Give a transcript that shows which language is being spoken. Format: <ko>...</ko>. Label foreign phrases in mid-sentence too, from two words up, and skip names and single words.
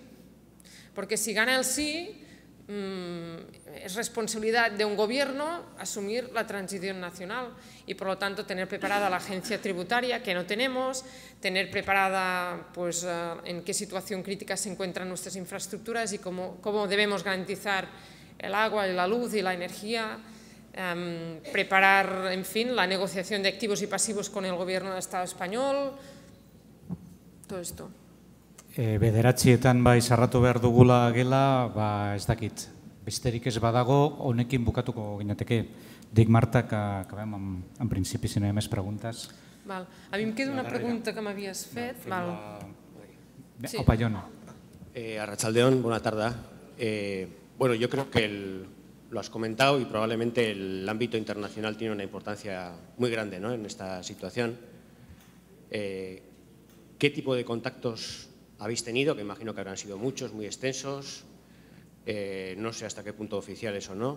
<es>Porque si gana el sí, es responsabilidad de un gobierno asumir la transición nacional y por lo tanto tener preparada la agencia tributaria, que no tenemos, tener preparada pues, en qué situación crítica se encuentran nuestras infraestructuras y cómo debemos garantizar el agua, la luz y la energía, preparar, en fin, la negociación de activos y pasivos con el gobierno del Estado español, todo esto.</es> <eu>Bederatzietan sarratu behar dugula gela, ez dakit, besterik ez badago, honekin bukatuko ginateke.</eu> <ca>Dic, Marta, que acabem en principi, si no hi ha més preguntes. A mi em queda una pregunta que m'havies fet. Opa, Jon.</ca> <eu>Arratsaldeon,</eu> <es>buena tarde. Bueno, yo creo que lo has comentado y probablemente el ámbito internacional tiene una importancia muy grande, ¿no?, en esta situación. ¿Qué tipo de contactos habéis tenido? Que imagino que habrán sido muchos, muy extensos. No sé hasta qué punto oficiales o no.</es>